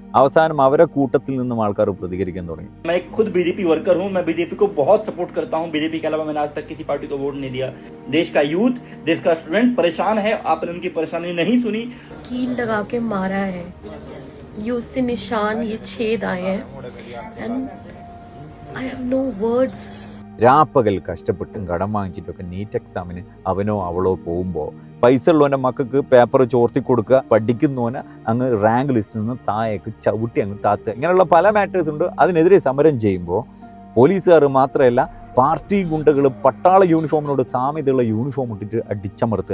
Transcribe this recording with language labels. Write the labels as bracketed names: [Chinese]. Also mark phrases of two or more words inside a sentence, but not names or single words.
[Malayalam] അവസാനം അവരെ കൂട്ടത്തിൽ നിന്നും ആൾക്കാർ പ്രതികരിക്കാൻ തുടങ്ങി. [Hindi] मैं खुद बीजेपी वर्कर हूं, मैं बीजेपी को बहुत सपोर्ट करता हूं. बीजेपी के अलावा मैंने आज तक किसी पार्टी को वोट नहीं दिया. देश का यूथ, देश का स्टूडेंट परेशान है, आपने उनकी परेशानी नहीं सुनी. कील लगा के मारा है, ये उससे निशान, ये छेद आए हैं [English] and I have no words. [Malayalam] രാപ്പകൽ കഷ്ടപ്പെട്ടും കടം വാങ്ങിച്ചിട്ടൊക്കെ നീറ്റ് എക്സാമിന് അവനോ അവളോ പോകുമ്പോൾ പൈസ ഉള്ളവൻ്റെ മക്കൾക്ക് പേപ്പർ ചോർത്തി കൊടുക്കുക, പഠിക്കുന്നവന് അങ്ങ് റാങ്ക് ലിസ്റ്റിൽ നിന്ന് താഴേക്ക് ചവിട്ടി അങ്ങ് താത്തുക, ഇങ്ങനെയുള്ള പല മാറ്റേഴ്സ് ഉണ്ട്. അതിനെതിരെ സമരം ചെയ്യുമ്പോൾ പോലീസുകാർ മാത്രമല്ല, പാർട്ടി ഗുണ്ടകൾ പട്ടാള യൂണിഫോമിനോട് സാമ്യതയുള്ള യൂണിഫോം ഇട്ടിട്ട് അടിച്ചമർത്തുക.